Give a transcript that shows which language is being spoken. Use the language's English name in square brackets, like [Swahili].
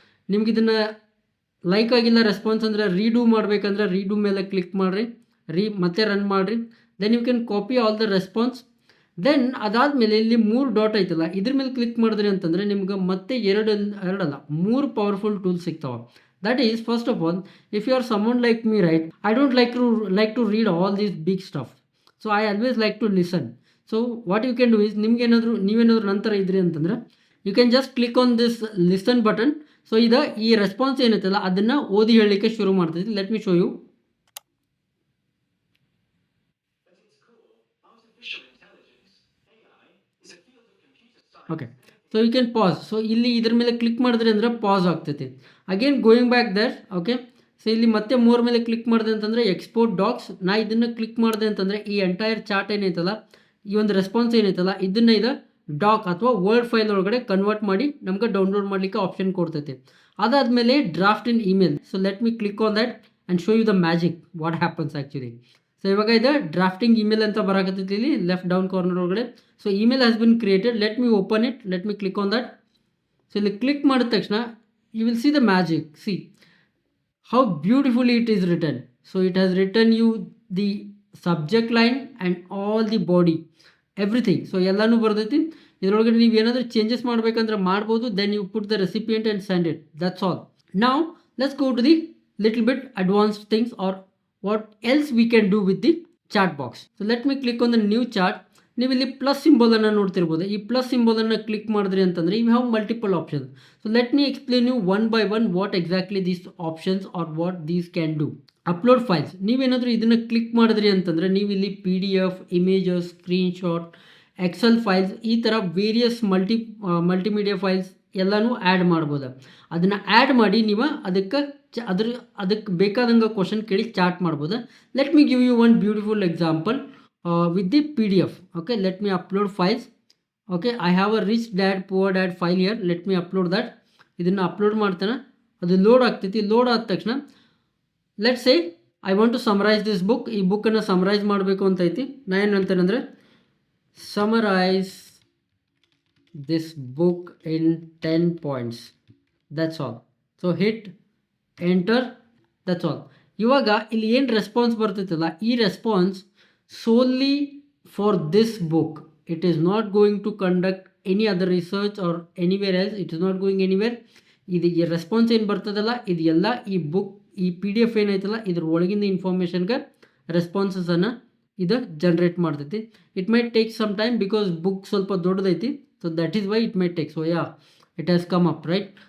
[Kannada] ನಿಮ್ಗೆ ಇದನ್ನು ಲೈಕ್ ಆಗಿಲ್ಲ ರೆಸ್ಪಾನ್ಸ್ ಅಂದರೆ ರೀಡೂ ಮಾಡಬೇಕಂದ್ರೆ ರೀಡೂ ಮೇಲೆ ಕ್ಲಿಕ್ ಮಾಡಿರಿ, ಮತ್ತೆ ರನ್ ಮಾಡಿರಿ. [English] Then you can copy all the response. [Kannada] Then ಅದಾದಮೇಲೆ ಇಲ್ಲಿ 3 ಡಾಟ್ ಐತಲ್ಲ ಇದ್ರ ಮೇಲೆ ಕ್ಲಿಕ್ ಮಾಡಿದ್ರಿ ಅಂತಂದರೆ ನಿಮ್ಗೆ ಮತ್ತೆ ಎರಡಲ್ಲ 3 ಪವರ್ಫುಲ್ ಟೂಲ್ಸ್ ಸಿಗ್ತಾವೆ. [English] That is, first of all, if you are someone like me, right, I don't like to read all these big stuff. So I always like to listen. So what you can do is [Kannada] ನೀವೇನಾದರೂ ನಂತರ ಇದ್ರಿ ಅಂತಂದ್ರೆ [English] you can just click on this listen button. [Kannada] So ಈ response ಏನೈತಲ್ಲ ಅದನ್ನು ಓದಿ ಹೇಳಲಿಕ್ಕೆ ಶುರು ಮಾಡ್ತೈತಿ. [English] Let me show you. Okay, so you can pass. [Kannada] So ಇಲ್ಲಿ ಇದ್ರ ಮೇಲೆ ಕ್ಲಿಕ್ ಮಾಡಿದ್ರೆ ಅಂದರೆ ಪಾಸ್ ಆಗ್ತೈತಿ. [English] Again going back there. [Kannada] Okay, so ಇಲ್ಲಿ ಮತ್ತೆ ಮೋರ್ ಮೇಲೆ ಕ್ಲಿಕ್ ಮಾಡಿದೆ ಅಂತಂದರೆ ಎಕ್ಸ್ಪೋರ್ಟ್ ಡಾಕ್ಸ್. ನಾ ಇದನ್ನು ಕ್ಲಿಕ್ ಮಾಡಿದೆ ಅಂತಂದರೆ ಈ ಎಂಟೈರ್ ಚಾರ್ಟ್ ಏನೈತಲ್ಲ ಈ ಒಂದು ರೆಸ್ಪಾನ್ಸ್ ಏನೈತಲ್ಲ ಇದನ್ನು ಡಾಕ್ ಅಥವಾ ವರ್ಡ್ ಫೈಲ್ ಒಳಗಡೆ ಕನ್ವರ್ಟ್ ಮಾಡಿ ನಮ್ಗೆ ಡೌನ್ಲೋಡ್ ಮಾಡಲಿಕ್ಕೆ ಆಪ್ಷನ್ ಕೊಡ್ತೈತೆ. ಅದಾದಮೇಲೆ [English] Draft in email. So let me click on that and show you the magic what happens actually. [Kannada] So ಇವಾಗ ಇದು ಡ್ರಾಫ್ಟಿಂಗ್ ಇಮೇಲ್ ಅಂತ ಬರಾಕತ್ತೈತಿ ಇಲ್ಲಿ ಲೆಫ್ಟ್ ಡೌನ್ ಕಾರ್ನರ್ ಒಳಗಡೆ. [English] So email has been created. Let me open it. Let me click on that. So [Kannada] ಇಲ್ಲಿ click ಮಾಡಿದ ತಕ್ಷಣ [English] You will see the magic. See how beautifully it is written. So it has written you the subject line and all the body, everything. [Kannada] So ಎಲ್ಲಾನು ಬರ್ತೈತಿ. ಇದರೊಳಗಡೆ ನೀವು ಏನಾದರೂ changes ಮಾಡಬೇಕಂದ್ರೆ ಮಾಡ್ಬೋದು. [English] Then you put the recipient and send it. That's all. Now let's go to the little bit advanced things are what else we can do with the chat box. So let me click on the new chat. [Kannada] ನೀವು ಇಲ್ಲಿ plus ಸಿಂಬಲನ್ನು ನೋಡ್ತಿರ್ಬೋದು. ಈ plus ಸಿಂಬಲನ್ನು click ಮಾಡಿದ್ರಿ ಅಂತಂದರೆ [English] You have multiple options. So let me explain you one by one what exactly these options are what these can do. Upload files. [Kannada] ನೀವೇನಾದರೂ ಇದನ್ನು click ಮಾಡಿದ್ರಿ ಅಂತಂದರೆ ನೀವು ಇಲ್ಲಿ PDF, images, screenshot, Excel files, ಈ ಥರ ವೇರಿಯಸ್ ಮಲ್ಟಿಮೀಡಿಯಾ ಫೈಲ್ಸ್ ಎಲ್ಲನೂ add ಮಾಡ್ಬೋದು. ಅದನ್ನು ಆ್ಯಡ್ ಮಾಡಿ ನೀವು ಅದಕ್ಕೆ ಬೇಕಾದಂಗೆ ಕ್ವಶನ್ ಕೇಳಿ ಚಾಟ್ ಮಾಡ್ಬೋದು. [English] Let me give you one beautiful example with the PDF. Okay, let me upload files. Okay, I have a rich dad poor dad file here. Let me upload that. [Kannada] ಇದನ್ನು upload ಮಾಡ್ತಾನೆ. ಅದು load ಆಗ್ತೈತಿ. Load ಆದ ತಕ್ಷಣ [English] Let say I want to summarize this book. [Kannada] ಈ ಬುಕ್ಕನ್ನು summarise ಮಾಡಬೇಕು ಅಂತ ಐತಿ. ನಾನು ಏನು ಹೇಳ್ತೇನೆ ಅಂದರೆ [English] Summarize this book in 10 points. That's all. So hit enter. That's all. [Kannada] ಇವಾಗ ಇಲ್ಲಿ ಏನು ರೆಸ್ಪಾನ್ಸ್ ಬರ್ತೈತಲ್ಲ, ಈ response [English] solely for this book. It is not going to conduct any other research or anywhere else. It is not going anywhere. [Kannada] ಇದು ಈ response ಏನು ಬರ್ತದಲ್ಲ ಇದು ಎಲ್ಲ ಈ ಬುಕ್ ಈ PDF ಏನೈತಲ್ಲ ಇದ್ರ ಒಳಗಿಂದ ಇನ್ಫಾರ್ಮೇಷನ್ಗೆ ರೆಸ್ಪಾನ್ಸಸನ್ನು ಇದು ಜನ್ರೇಟ್ ಮಾಡ್ತೈತಿ. [English] it might take some time because [Kannada] book ಸ್ವಲ್ಪ ದೊಡ್ಡದೈತಿ. [English] So that is why it might take. So it has come up right.